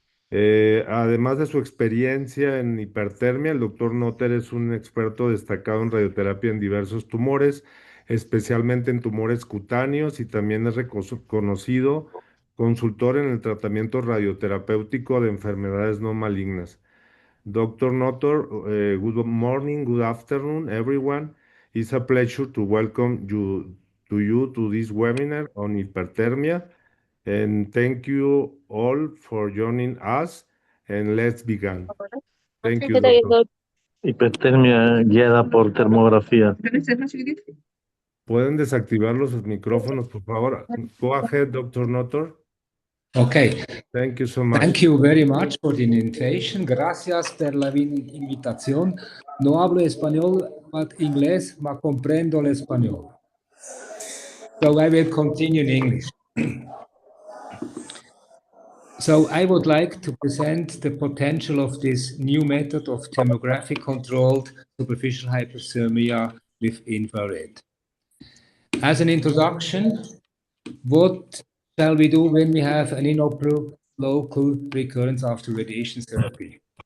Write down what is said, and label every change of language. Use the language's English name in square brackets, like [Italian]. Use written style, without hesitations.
[Spanish] Además de su experiencia en hipertermia, el doctor Notter es un experto destacado en radioterapia en diversos tumores, especialmente en tumores cutáneos, y también es reconocido consultor en el tratamiento radioterapéutico de enfermedades no malignas. [English] Dr. Notter, good morning, good afternoon, everyone. It's a pleasure to welcome you to this webinar on hyperthermia. And thank you all for joining us. And let's begin. Thank you, doctor. [Spanish] Hipertermia guiada por termografía. ¿Pueden desactivar los micrófonos, por favor? [English] Go ahead, Dr. Notter. Okay, Thank you so much. thank you very much for the invitation. [Spanish] Gracias por la invitación. No hablo español, but inglés, ma comprendo el español. [English] So I will continue in English. So I would like to present the potential of this new method of thermographic-controlled superficial hyperthermia with infrared. As an introduction, what shall we do when we have an inoperable local recurrence after radiation therapy?